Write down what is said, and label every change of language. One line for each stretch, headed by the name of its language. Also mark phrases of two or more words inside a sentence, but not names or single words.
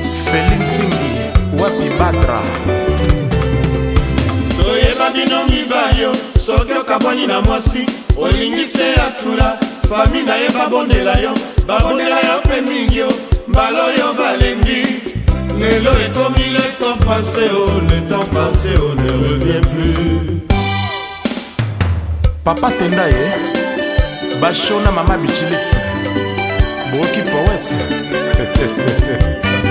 Lingala: Felix Nzingi, wapi Batra? Toyeba bino mibali yo, soki okabwani na mwasi, olingi se atula. Fami na ye babondela yo, babondela yo mpe mingi yo, mbala oyo balembi. Lelo ekomi
French: le temps passé, oh, le temps passé, oh, ne revient plus.
Lingala: Papa Tenda ye, Basho na Mama Bichilix. Boki poète.